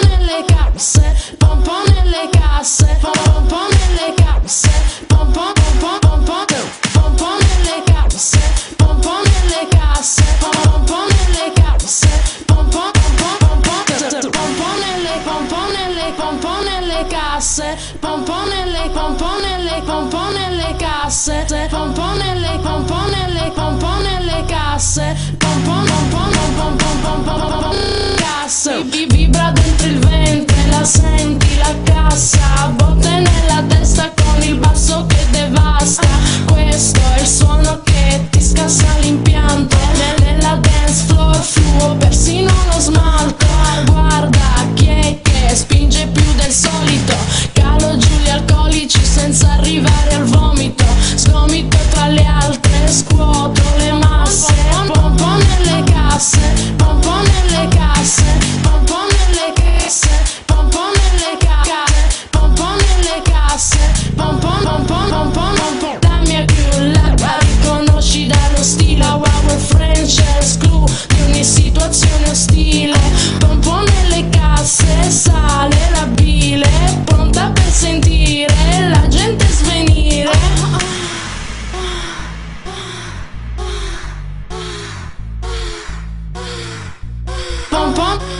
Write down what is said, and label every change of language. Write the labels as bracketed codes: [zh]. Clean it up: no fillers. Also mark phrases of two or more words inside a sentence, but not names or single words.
[it] nelle casse, pom pom nelle casse, pom pom nelle casse, pom pom pom pom pom pom pom nelle casse, pom pom nelle casse, pom pom nelle casse, pom pom pom pom pom nelle pom pom nelle pom pom nelle casse, pom pom nelle pom pom nelle pom pom nelle casse, pom pom nelle pom pom nelle pom pom nelle casse, pom pom pom pom pom pom pom pom casse. Vibra dentro il ventre, la senti la cassa, botte nella testa con il basso che devasta. Questo è il suono che ti scassa l'impianto. Nella [en] dance floor [it] fluo persino lo smalto. Guarda chi è che spinge più del solito, calo giù gli alcolici senza arrivare al vomito. Sgomito tra le altre, scuoto le masse, pom pom nelle casse, pom pom nelle casse, pom pom nelle casse, pom pom nelle casse, pom pom nelle casse, pom pom pom pom pom pom pom. La mia crew la riconosci dallo stile, [en] our French clue [it] di ogni situazione ostile. Pom pom nelle casse, sale la bile, pronta per sentire la gente svenire. Pom pom.